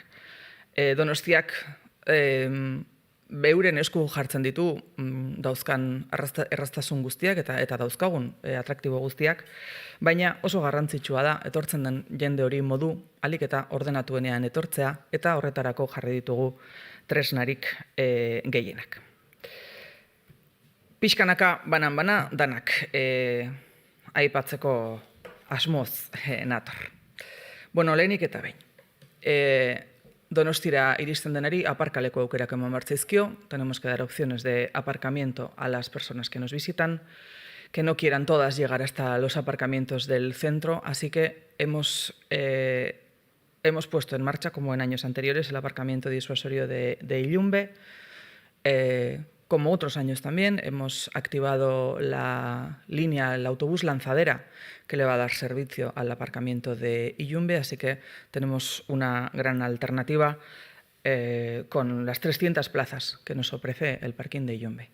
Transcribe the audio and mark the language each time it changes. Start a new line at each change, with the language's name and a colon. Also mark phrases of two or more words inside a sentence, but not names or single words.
Basque: Donostiak beuren esku jartzen ditu dauzkan erraztasun guztiak eta dauzkagun atraktibo guztiak, baina oso garrantzitsua da etortzen den jende hori modu ahalik eta ordenatuenean etortzea eta horretarako jarri ditugu tresnarik gehienak. Pixkanaka banan danak aipatzeko asmoz nator. Lehenik eta behin. Donostira iristen denari aparkaleko aukerak eman bartzaizkio.
Spanish: Tenemos que dar opciones de aparcamiento a las personas que nos visitan, que no quieran todas llegar hasta los aparcamientos del centro, así que hemos puesto en marcha, como en años anteriores, el aparcamiento disuasorio de Illumbe. Como otros años también, hemos activado la línea, el autobús lanzadera, que le va a dar servicio al aparcamiento de Illumbe, así que tenemos una gran alternativa con las 300 plazas que nos ofrece el parking de Illumbe.